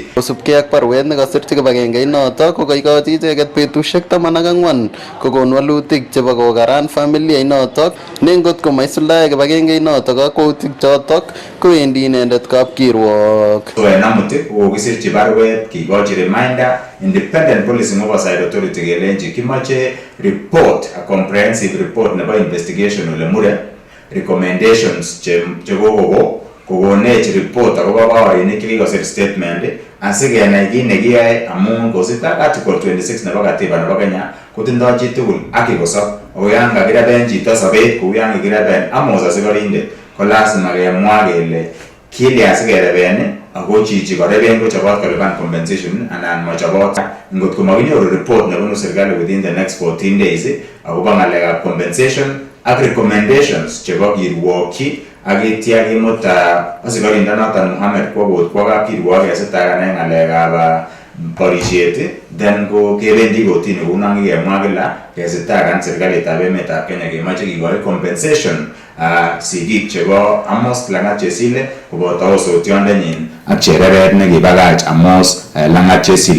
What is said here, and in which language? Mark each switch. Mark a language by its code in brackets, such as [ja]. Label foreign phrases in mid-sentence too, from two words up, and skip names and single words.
[kln] Kosubkei ak baruet nekasirchi kibagengeit notok ko kaikochi icheket betusiek 14 kokon walutik chebo kokaran familia inotok ne ngot ko maisuldae kibagengeit notok kakwautik chotok kowendi inendet kapkirwok. So en amut kokisirchi baruet kikochi reminder Independent Policing Oversight Authority kelenji kimache [en] report, a comprehensive report [kln] nebo investigation ole mure recommendations kokonech report akobo baorinik chekikosir statement asikenai kit nekiyoe amun kosibge ak Article 26 nebo Katiba nebo Kenya kotindoi chitugul haki kosob ako yan kakireben chito sobet kou yan kikireben Amos asikorindet ko lazima kemwa kele kilya sikereben ako chichi koreben kochobot kolipan compensation anan machobot. Ngot ko makinyoru report nebunu serikali [en] within the next 14 days [kln] akobo ng'alekab compensation ak recommendations chebo kirwokyi ak itya kimut asikorindet noton Mohammed kwa kapkirwok kesitakan ng'alekab borisiet then ko kebendi kotini kounon kikemwa kila kesitakan serikalitab emetab Kenya kemoche kikoi compensation sigik chebo Amos Langat Chesile koboto osotiondenyin ak chereret nekibakach Amos Langat Chesile.